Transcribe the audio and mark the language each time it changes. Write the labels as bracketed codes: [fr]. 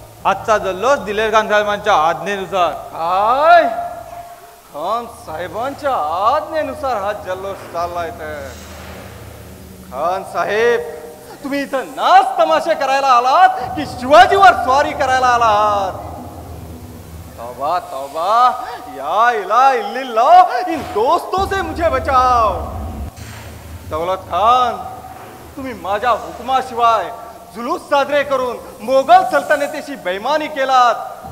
[mr] आजचा जल्लोष दिलेर खान साहेबांच्या आज्ञेनुसार. काय? खान साहेबांच्या आज्ञेनुसार हा जल्लोष चाललाय? तर खान साहेब, तुम्ही इथं नाच तमाशे करायला आलात की शिवाजीवर स्वारी करायला आलात? [hi] तौबा तौबा, या इला इल्लिल्लाह, इन दोस्तों से मुझे बचाओ. [mr] दौलत खान, तुम्ही माझ्या हुकुमाशिवाय जुलूस साजरे करून मोगल सल्तनतीशी बेईमानी केलात.